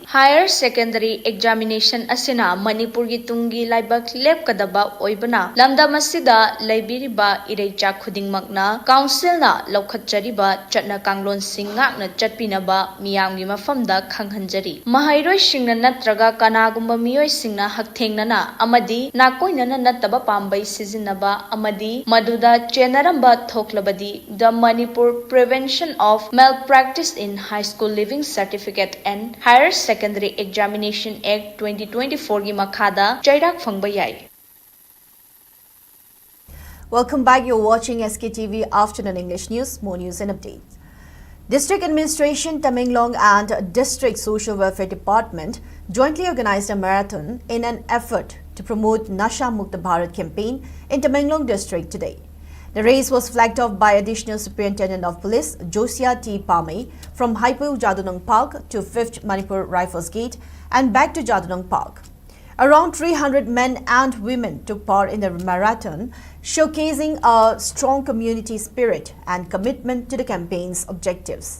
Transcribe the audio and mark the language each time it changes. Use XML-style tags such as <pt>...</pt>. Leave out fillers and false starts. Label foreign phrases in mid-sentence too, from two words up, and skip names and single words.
<en>Higher secondary examination</en> <mni>asina Manipur gi tungi laibak lepkadaba oibana lamdam asida laibiriba ireicha khudingmakna council na laukhatjariba chatna kanglon singngakna chatpinaba miyam gi mafamda khanghanjari. Mahairoi singna natraga kanagumba miyoi singna hakthengnana amadi nakoinana nataba pambai sizinaba amadi maduda chenaramba thoklabadi the Manipur Prevention of Malpractice in High School Living Certificate and Higher Secondary Examination Act 2024 gi makhada chairak phangba yai.</mni> <en>Welcome back. You're watching SKTV Afternoon English News. More news and updates. District Administration Tamenglong and District Social Welfare Department jointly organized a marathon in an effort to promote Nasha Mukta Bharat campaign in Tamenglong district today. The race was flagged off by Additional Superintendent of Police Josia T. Pame from Haipu Jadunong Park to 5th Manipur Rifles Gate and back to Jadunong Park. Around 300 men and women took part in the marathon, showcasing a strong community spirit and commitment to the campaign's objectives.</en>